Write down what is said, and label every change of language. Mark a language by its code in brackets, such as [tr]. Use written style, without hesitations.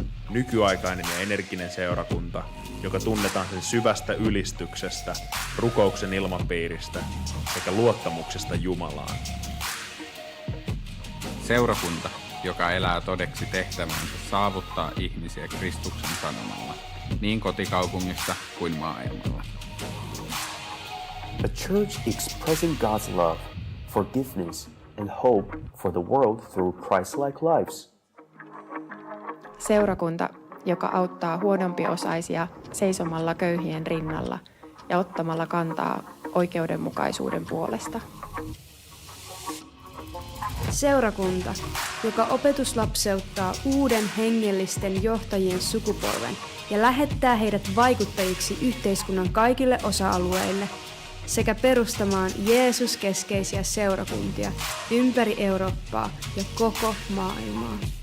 [fi] Nykyaikainen ja energinen seurakunta, joka tunnetaan sen syvästä ylistyksestä, rukouksen ilmapiiristä sekä luottamuksesta Jumalaan. Seurakunta, joka elää todeksi tehtävänsä saavuttaa ihmisiä Kristuksen sanomalla, niin kotikaupungissa kuin maailmalla. [en] A church expressing God's love, forgiveness and hope for the world through Christ-like lives. [fi] Seurakunta, joka auttaa huonompiosaisia seisomalla köyhien rinnalla ja ottamalla kantaa oikeudenmukaisuuden puolesta. Seurakunta, joka opetuslapseuttaa uuden hengellisten johtajien sukupolven ja lähettää heidät vaikuttajiksi yhteiskunnan kaikille osa-alueille sekä perustamaan Jeesus-keskeisiä seurakuntia ympäri Eurooppaa ja koko maailmaa.